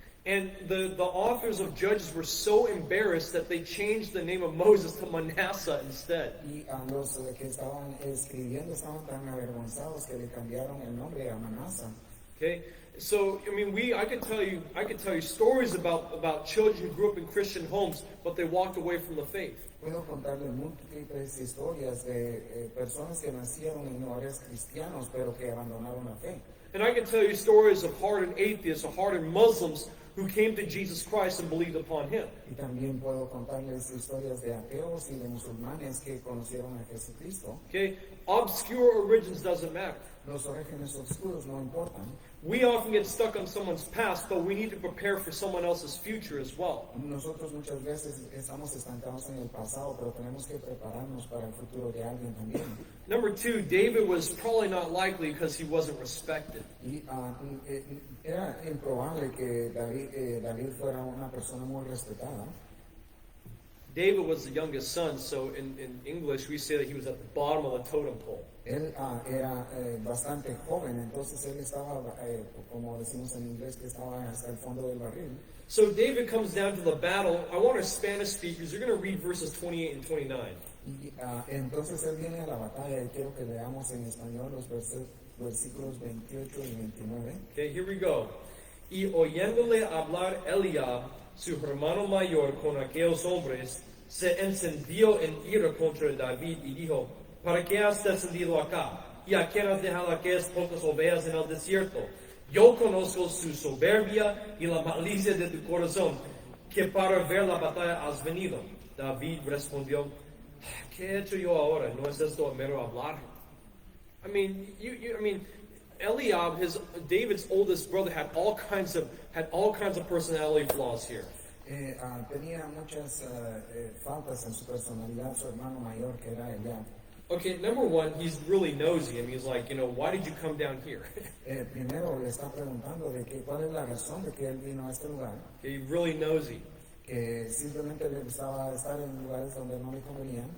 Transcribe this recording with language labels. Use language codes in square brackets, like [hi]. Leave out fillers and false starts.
[en] And the authors of Judges were so embarrassed that they changed the name of Moses to Manasseh instead. [es] Y a los que estaban escribiendo estaban tan avergonzados que le cambiaron el nombre a Manasa. [en] Okay, so I mean, I could tell you stories about children who grew up in Christian homes, but they walked away from the faith. [es] Puedo contarle múltiples historias de personas que nacieron en hogares cristianos, pero que abandonaron la fe. [en] And I can tell you stories of hardened atheists or hardened Muslims who came to Jesus Christ and believed upon him. [es] Y también puedo contarles historias de ateos y de musulmanes que conocieron a Jesucristo. [en] Okay, obscure origins doesn't matter. [es] Los orígenes oscuros no importan. [en] We often get stuck on someone's past, but we need to prepare for someone else's future as well. [es] Nosotros muchas veces estamos estancados en el pasado, pero tenemos que prepararnos para el futuro de alguien también. [en] Number two, David was probably not likely because he wasn't respected. [es] Y era improbable que David fuera una persona muy respetada. [en] David was the youngest son, so in English we say that he was at the bottom of the totem pole. [es] Él era bastante joven, entonces él estaba, como decimos en inglés, que estaba hasta el fondo del barril. [en] So David comes down to the battle. I want our Spanish speakers, you're going to read verses 28 and 29. [es] Y entonces él viene a la batalla y quiero que leamos en español los versículos 28 y 29. [en] Okay, here we go. [es] Y oyéndole hablar Eliab, su hermano mayor, con aquellos hombres, se encendió en ira contra David y dijo, ¿para qué has descendido acá? ¿Y a quién has dejado aquellas pocas ovejas en el desierto? Yo conozco su soberbia y la malicia de tu corazón, que para ver la batalla has venido. David respondió, ¿qué he hecho yo ahora? ¿No es esto mero hablar? [en] I mean, Eliab, David's oldest brother, had all kinds of personality flaws here. [es] Tenía muchas faltas en su personalidad, su hermano mayor, que era Eliab. [en] Okay, number one, he's really nosy. I mean, he's like, why did you come down here? [es] Primero le está preguntando de que cuál es la razón de que él vino a este lugar, [en] Okay, really nosy. [es] que simplemente le gustaba estar en lugares donde no le convenían.